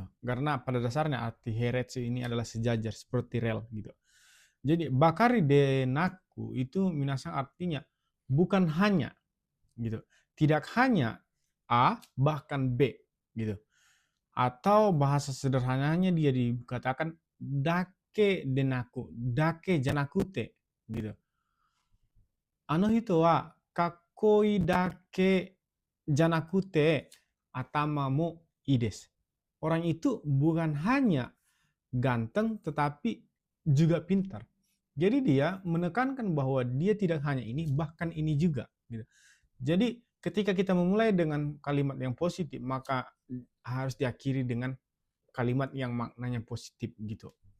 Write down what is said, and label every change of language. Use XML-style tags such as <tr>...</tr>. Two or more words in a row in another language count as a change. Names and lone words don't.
<id>Karena pada dasarnya arti Heiretsu ini adalah sejajar seperti rel gitu. Jadi</id> <ja>ばかりでなく</ja> <id>itu minasang artinya bukan hanya gitu. Tidak hanya A, bahkan B gitu. Atau bahasa sederhananya dia dikatakan</id> <ja>だけでなく、だけじゃなくて</ja> <id>gitu.</id> <ja>あの人はかっこいいだけじゃなくて頭もいいです.</ja> <id>Orang itu bukan hanya ganteng tetapi juga pintar. Jadi dia menekankan bahwa dia tidak hanya ini, bahkan ini juga gitu. Jadi ketika kita memulai dengan kalimat yang positif, maka harus diakhiri dengan kalimat yang maknanya positif gitu.</id>